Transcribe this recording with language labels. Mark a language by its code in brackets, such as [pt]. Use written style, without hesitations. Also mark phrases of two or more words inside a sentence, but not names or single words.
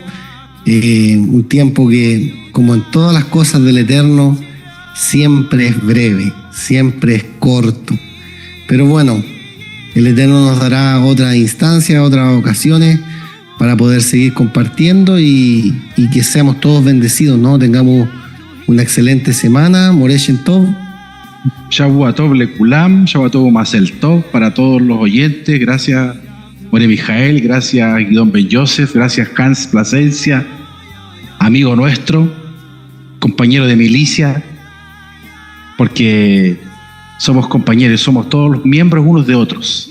[es] Un tiempo que, como en todas las cosas del Eterno, siempre es breve, siempre es corto. Pero bueno, el Eterno nos dará otras instancias, otras ocasiones para poder seguir compartiendo y que seamos todos bendecidos, ¿no? Tengamos una excelente semana. Moreshen Tov. [he] שבוע טוב לכולם שבוע טוב מזל טוב [es] para todos los oyentes. Gracias, More Mijael, gracias, Guidón Ben Yosef, gracias, Hans Plasencia, amigo nuestro, compañero de milicia, porque somos compañeros, somos todos los miembros unos de otros.